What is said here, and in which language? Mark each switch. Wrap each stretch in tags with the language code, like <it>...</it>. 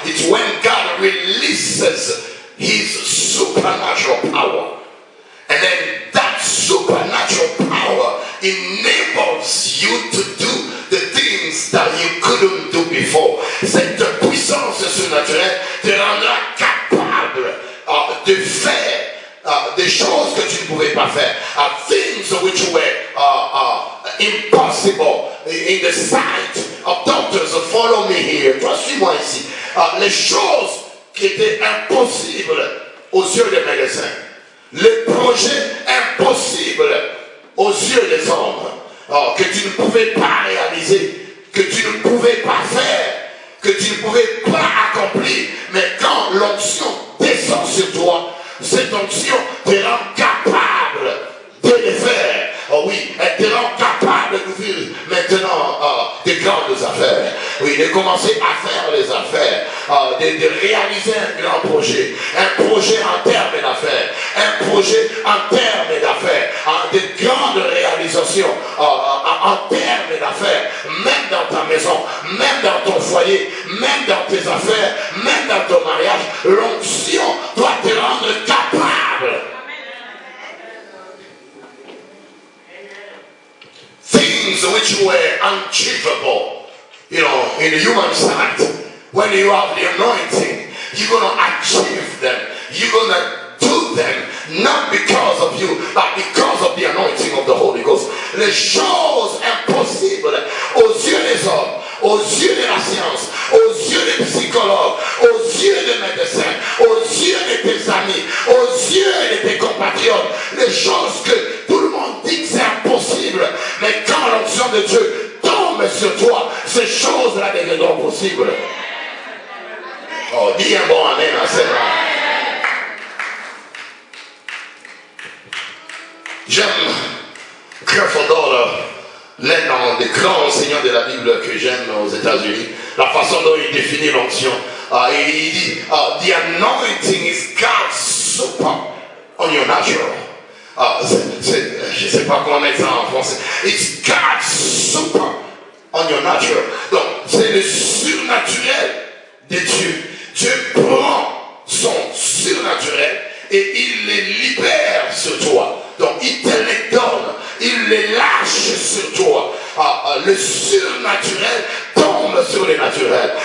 <en>It's when God releases his supernatural power. And then that supernatural power enables you to do the things that you couldn't do before.</en> <fr>Cette puissance surnaturelle te rendra capable de faire des choses que tu ne pouvais pas faire.</fr> <en>Things which were impossible in the sight of doctors. Follow me here.</en> <fr>Toi, suis-moi ici. Les choses qui étaient impossibles aux yeux des médecins. Les projets impossibles aux yeux des hommes. Que tu ne pouvais pas réaliser. Que tu ne pouvais pas faire. Que tu ne pouvais pas accomplir. Mais quand l'onction descend sur toi, cette onction te rend capable de les faire. Oh oui, elle te rend capable d'ouvrir maintenant des grandes affaires. Oui, de commencer à faire les affaires, de réaliser un grand projet. Un projet en termes d'affaires. Un projet en termes d'affaires. De grandes réalisations en termes d'affaires. Même dans ta maison, même dans ton foyer, même dans tes affaires, même dans ton mariage. L'onction doit te rendre capable.</fr> <en>Things which were unachievable, you know, in the human side. When you have the anointing, you're going to achieve them. You're going to do them, not because of you, but because of the anointing of the Holy Ghost.</en> <fr>Les choses impossibles aux yeux des hommes, aux yeux de la science, aux yeux des psychologues, aux yeux des médecins, aux yeux de tes amis, aux yeux de tes compatriotes, les choses que tout le monde dit que c'est impossible, mais quand l'onction de Dieu tombe sur toi, ces choses-là deviendront possibles. Oh, dis un bon amen à celle-là. J'aime Creflo Dollar, l'un des grands enseignants de la Bible que j'aime aux États-Unis, la façon dont il définit l'onction. Il dit,</fr> <en>the anointing is God's super on your natural.</en> <fr>Je ne sais pas comment mettre ça en français.</fr> <en>It's God's super on your natural.</en> <fr>Donc, c'est le surnaturel de Dieu. Dieu prend son surnaturel et il les libère sur toi. Donc, il te les donne, il les lâche sur toi. Le surnaturel tombe sur le naturel.</fr>